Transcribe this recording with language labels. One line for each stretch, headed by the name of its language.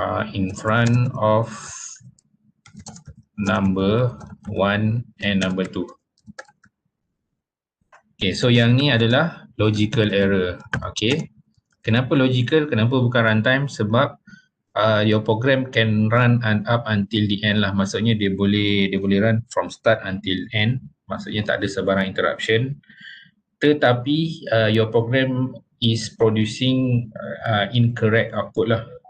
English: In front of number 1 and number 2. Okay, so
Malay: yang ni adalah logical error. Okay, kenapa logical? Kenapa bukan runtime? Sebab
English: your program can run up until the end lah.
Malay: Maksudnya dia boleh
English: run from start until end.
Malay: Maksudnya tak ada sebarang interruption. Tetapi
English: your program is producing incorrect output
Malay: lah.